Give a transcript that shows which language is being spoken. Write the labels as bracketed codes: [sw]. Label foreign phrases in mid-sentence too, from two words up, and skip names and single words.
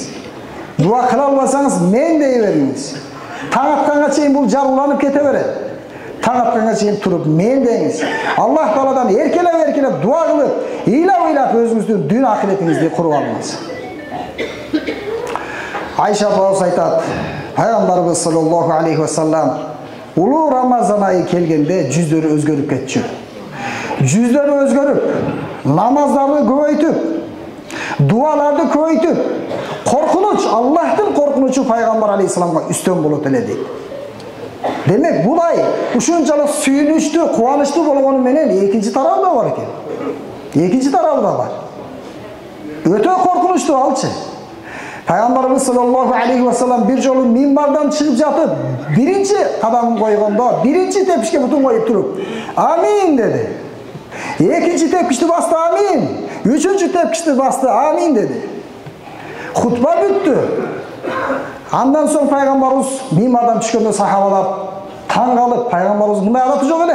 [ky] Дуа кыла албасаңыз мен дей бериңиз. Таң атканга чейин бул жар уланып кете берет. Таң атканга чейин туруп мен дейиңиз. Аллах Тааладан эркелеп дуа кылып, ыйлап өзүңүздүн дүйнө акыретиңизди куруп алыңыз. Айша апабыз айтат, Пайгамбарыбыз [ar] صلى الله عليه وسلم [ky] улуу Рамазан айы келгенде жүздөрү өзгөрүп кетчү. Жүздөрү өзгөрүп, намаздарды көбөйтүп, дуаларды көбөйтүп, коркунуч, Аллахтын коркунучу Пайгамбар алейхиссаламга үстөн болот эле дейт. Демек, бул ай ушунчалык сүйүнүчтүү, кубанычтуу болгону менен экинчи тарабы да бар экен. Экинчи тарабы да бар. Өтө коркунучтуу алчы. Пайгамбарыбыз [ar] صلى الله عليه وسلم [ky] бир жолу минбардан чыгып жатып, биринчи кадамын койгондо, биринчи тепкичке бутун коюп туруп, амин деди. Экинчи тепкичти басты, амин. Үчүнчү тепкичти басты, амин деди. Хутба бүттү. Андан соң пайгамбарыбыз минбардан түшкөндө сахабалар таң калып, пайгамбарыбыз мындай адаты жок эле.